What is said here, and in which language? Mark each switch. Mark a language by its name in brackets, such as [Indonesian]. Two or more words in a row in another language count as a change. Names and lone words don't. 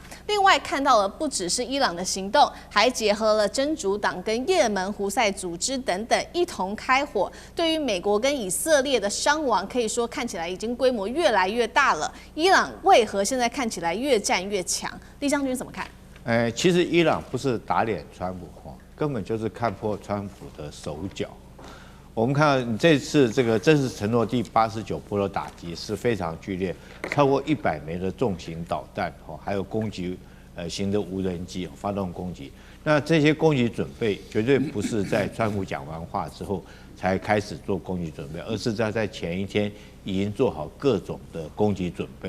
[Chinese] 另外看到了不只是伊朗的行動，還結合了真主黨跟也門胡塞組織等等一同開火，對於美國跟以色列的傷亡，可以說看起來已經規模越來越大了。伊朗為何现在看起来越戰越強？李將軍怎麼看？其實伊朗不是打臉川普，根本就是看破川普的手腳。我們看到這次這個真實承諾第89波的打擊是非常劇烈，超過100枚的重型導彈，還有攻擊型的無人機發動攻擊。那這些攻擊準備絕對不是在川普講完話之後才開始做攻擊準備，而是在前一天已經做好各種的攻擊準備。